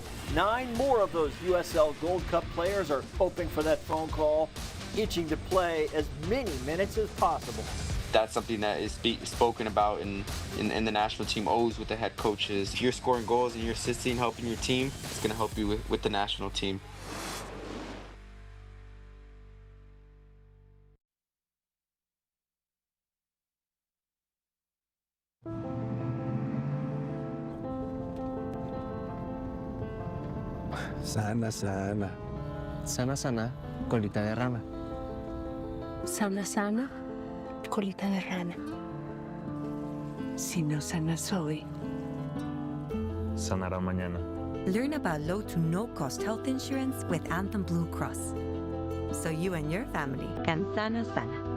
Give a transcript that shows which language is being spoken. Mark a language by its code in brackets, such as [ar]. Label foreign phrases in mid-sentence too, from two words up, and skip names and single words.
[en] 9 more of those USL Gold Cup players are hoping for that phone call, itching to play as many minutes as possible. That's something that is spoken about in the national team, always with the head coaches. If you're scoring goals and you're assisting, helping your team, it's going to help you with the national team. [es] Sana, sana. Sana, sana, colita de rana. Sana, sana, colita de rana. Si no sanas hoy, Sanará mañana. [en] Learn about low to no-cost health insurance with Anthem Blue Cross, so you and your family can [es] sana sana.